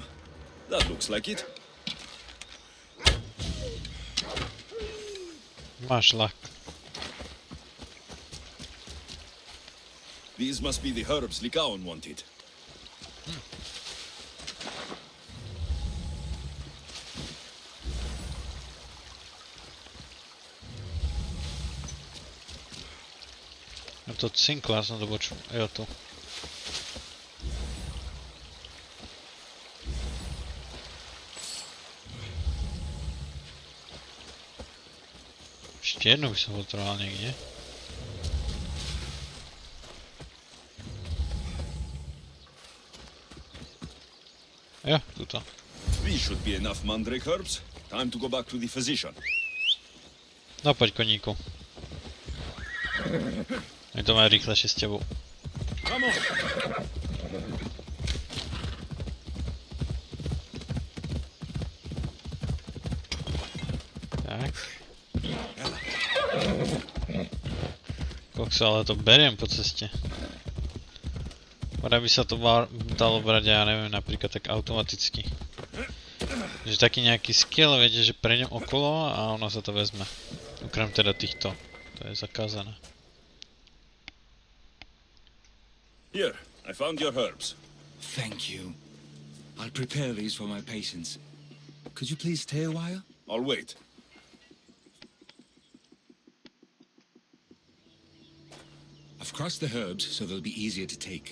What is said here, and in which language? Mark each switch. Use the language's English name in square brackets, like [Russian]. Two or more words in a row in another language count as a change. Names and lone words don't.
[English] That looks like it. [Slovak] Máš ľak. [English] These must be the herbs Lykáón wanted. [Slovak] Je to cinkla, som to počul. Jo, tu. Ešte jednu by som potreboval niekde. Jo, tuto. [English] These should be enough mandrake herbs. Time to go back to the physician. [Slovak] No poď koníku. My to majú rýchlejšie s tebou. [English] Come on! [Slovak] Tak. Kokso, ale to beriem po ceste. Vraj by sa to dalo brať, ja neviem, napríklad tak automaticky. Že taký nejaký skill, viete, že prejdem okolo a ono sa to vezme. Okrem teda týchto. To je zakázané. [English] Here, I found your herbs. Thank you. I'll prepare these for my patients. Could you please stay a while? I'll wait. I've crushed the herbs so they'll be easier to take.